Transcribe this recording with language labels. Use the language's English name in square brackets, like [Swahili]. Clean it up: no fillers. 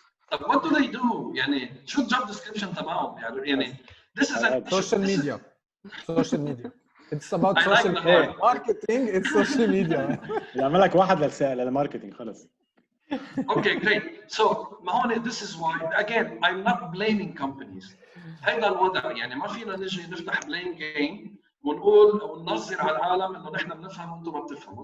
[Arabic] طب [English] what do they do? [Arabic] يعني شو [English] job description [Arabic] تبعهم؟ يعني [English] this is a social media. Social media. It's about social media. Marketing, it's social media. [Arabic] يعمل لك واحد للماركتينج خلص. [English] Okay, great. So [Arabic] ما هون [English] this is why again I'm not blaming companies. [Arabic] هيدا الوضع يعني ما فينا نجي نفتح [English] blame game [Arabic] ونقول وننظر على العالم انه نحن بنفهم وانتم ما بتفهموا.